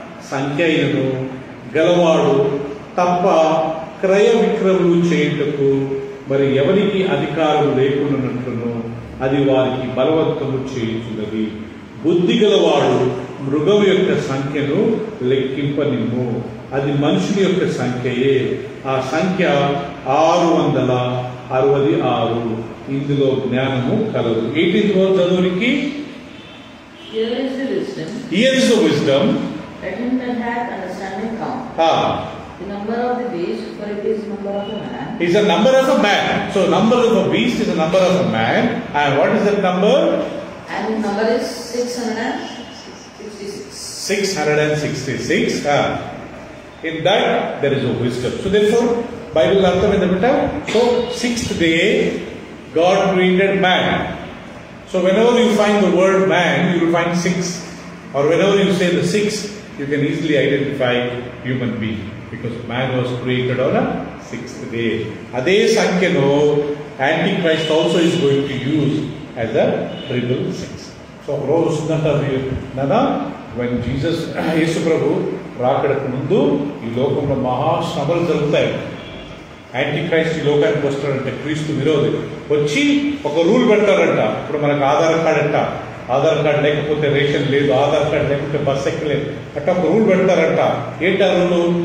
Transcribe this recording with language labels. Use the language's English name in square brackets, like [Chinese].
[Telugu] సంఖ్య అయినను గలవాడు తప్ప క్రయ విక్రములు చేయుటకు మరి ఎవరికి అధికారం లేకున్నట్లును అది వారికి బలవంతము చేయుచున్నది. బుద్ధి గలవాడు మృగం యొక్క సంఖ్యను లెక్కింపనిమ్ము, అది మనుషుని యొక్క సంఖ్యయే, ఆ సంఖ్య 666. ఇందులో జ్ఞానము కలదు. [English] 18th verse [Telugu] చదువునికి, [English] Here is the wisdom. Here is the wisdom. Let him that hath understanding count. The number of the beast, for it is the number of a man. Is a number of a man. So number of a beast is a number of a man. And what is that number? And the number is 666. 666. In that there is a wisdom. So therefore, [Telugu] Bible artham endamanta. [English] So 6th day God created man. So whenever you find the word man, you will find 6. Or whenever you say the 6, you can easily identify human being. Because man was created on a 6th day. [Telugu] Ade sankhya [English] Antichrist also is going to use as a 666. So Nana, when Jesus, [Telugu] Yesu Prabhu, రాకడకు ముందు ఈ లోకంలో మహాశ్రమలు జరుగుతాయి. Antichrist ఈ లోకానికి వస్తాడంటే క్రీస్తు విరోధి వచ్చి ఒక రూల్ పెడతారంట. ఇప్పుడు మనకు ఆధార్ కార్డ్ అంట, ఆధార్ కార్డ్ లేకపోతే రేషన్ లేదు, ఆధార్ కార్డ్ లేకపోతే బస్ ఎక్కలేదు, అట్లా ఒక రూల్ పెడతారంట. ఏంటి ఆ రూలు?